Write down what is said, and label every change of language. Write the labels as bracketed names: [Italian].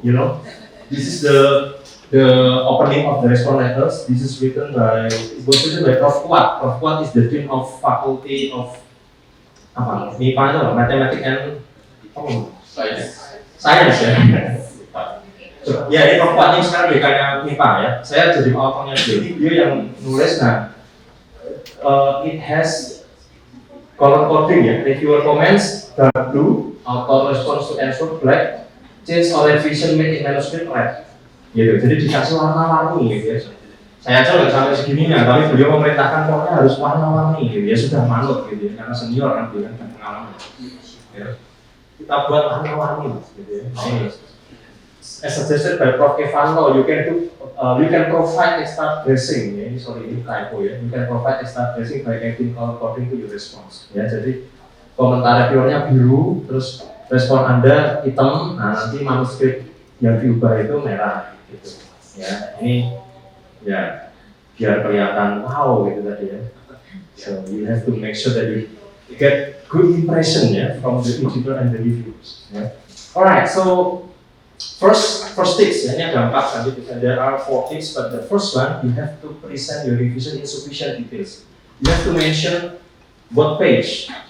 [English] You know, this is the opening of the response letters. This is written by Prof. Prof. is the dean of Faculty of MIPA itu Mathematics and Science ya. [Indonesian] Ya ini Prof. ini sekarang dekannya MIPA ya. Saya jadi autornya dia yang nulis. [English] Nah, it has color coding ya, reviewer comments dark blue, author response to answer black, change or revision made in manuscript red. [Indonesian] Gitu. Jadi dikasih warna-warni gitu ya. Saya aja nggak sampai segininya, tapi beliau memerintahkan pokoknya harus warna-warni gitu ya, sudah manut gitu ya, karena senior kan beliau kan pengalaman. Ya. Kita buat warna-warni gitu ya. [English] As suggested by Prof. Evanto, you can provide extra dressing ya. [Indonesian] Ini typo ya. [English] You can provide extra dressing by adding color coding to your response. [Indonesian] Ya, jadi komentar reviewernya biru, terus respon Anda hitam, nah nanti manuskrip yang diubah itu merah gitu. Ya, ini ya biar kelihatan wow gitu tadi ya. [English] So you have to make sure that you get good impression ya from the editor and the reviewers. Ya. Alright, so First tips, [Indonesian] ya, ini ada 4 nanti. [English] There are 4 tips, but the first one you have to present your revision in sufficient details. You have to mention both page.